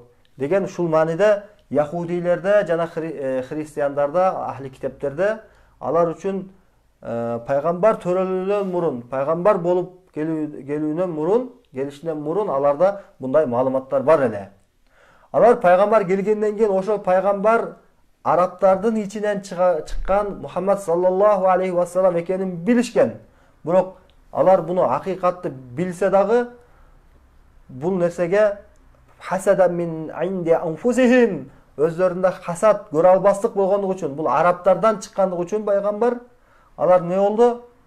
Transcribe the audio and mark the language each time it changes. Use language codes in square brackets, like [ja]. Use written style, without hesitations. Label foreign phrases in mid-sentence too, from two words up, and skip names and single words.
[ky] Деген ушул мааниде Яхудилерде жана христиандарда, ахли китептерде алар үчүн пайгамбар төрөлүүдөн мурун, пайгамбар болуп келүүнөн мурун, келишинен мурун аларда мындай маалыматтар бар эле. Алар пайгамбар келгенден кийин ошол пайгамбар арабтардын ичинен чыккан Мухаммад [ar] صلى الله عليه وسلم [ky] экенин билишкен. Бирок алар буну акыйкатты билсе дагы бул нерсеге [ar] حسدا من عند أنفسهم, [ky] өздөрүндө хасат, көрө албастык болгондугу үчүн, бул арабтардан чыккандыгы үчүн пайгамбар алар не болду?